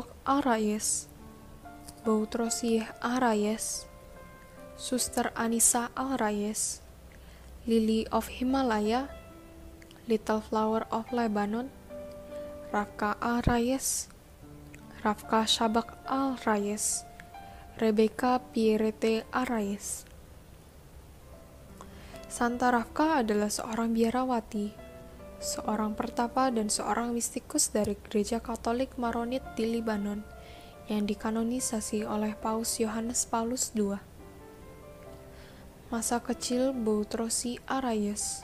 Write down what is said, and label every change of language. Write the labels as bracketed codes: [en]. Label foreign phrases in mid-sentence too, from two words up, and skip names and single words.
[id] Arayes Boutrosieh Arayes Suster Anissa Alrayes Lily of Himalaya Little Flower of Lebanon Rafka Arayes Rafka Shabak Alrayes Rebecca Pierrette Arayes. Santa Rafka adalah seorang biarawati, seorang pertapa dan seorang mistikus dari Gereja Katolik Maronit di Libanon yang dikanonisasi oleh Paus Yohanes Paulus II. Masa kecil Boutrosi Arayes.